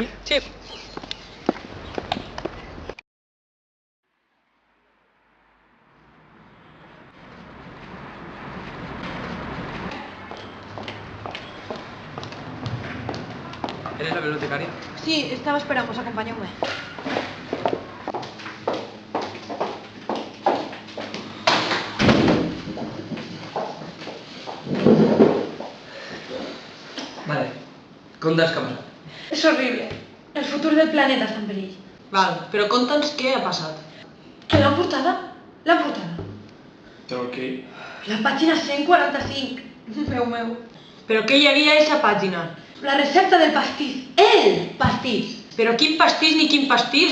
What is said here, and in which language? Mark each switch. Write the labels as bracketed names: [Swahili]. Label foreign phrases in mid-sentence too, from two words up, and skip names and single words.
[Spanish] Sí. Eres la bibliotecària? Sí, estaba esperando, acompáñame. Vale. [Catalan] Conta'ns què ha passat. [Spanish] Es horrible. El futuro del planeta está en perill. [Catalan] Val, però conta'ns què ha passat. Que l'han portada? L'han portada. Però què? La pàgina 145. Meu. Però què hi havia a aquesta pàgina? La recepta del pastís. El pastís. Però quin pastís ni quin pastís?